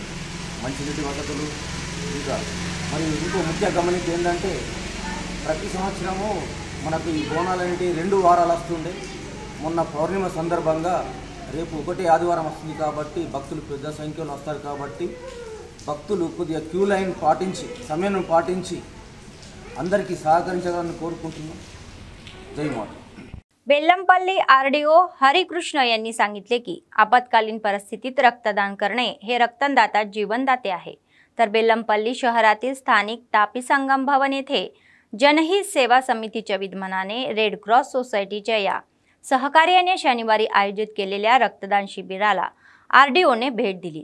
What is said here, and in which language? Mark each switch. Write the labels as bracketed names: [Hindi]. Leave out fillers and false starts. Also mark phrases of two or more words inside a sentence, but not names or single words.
[Telugu] మంచినీటి వసతులు ఇంకా మరియు ఇంకో ముఖ్య గమనిక ఏంటంటే ప్రతి సంవత్సరము మనకు ఈ బోనాలు అనేవి 2 వారాలు వస్తుండే। మొన్న పౌర్ణిమ సందర్భంగా రేపు 1 ఆదివారం వస్తుంది కాబట్టి భక్తులు పెద్ద సంఖ్యలో వస్తారు కాబట్టి భక్తులు కొద్దిగా [English] queue line [Telugu] పాటించి సమయం పాటించి అందరికీ सहकारिंचाలని కోరుకుంటున్నాం। [Hindi] जय माता। [Marathi] बेल्लमपल्ली आरडीओ हरिकृष्ण यांनी सांगितले की आपत्कालीन परिस्थितीत रक्तदान करणे हे रक्तदाता जीवनदाते आहे। तर बेल्लमपल्ली शहरातील स्थानिक तापी संगम भवन येथे जनहित सेवा समितीच्या विद्यमानाने रेड क्रॉस सोसायटीच्या या सहकार्याने शनिवारी आयोजित केलेल्या रक्तदान शिबिराला आरडीओने भेट दिली।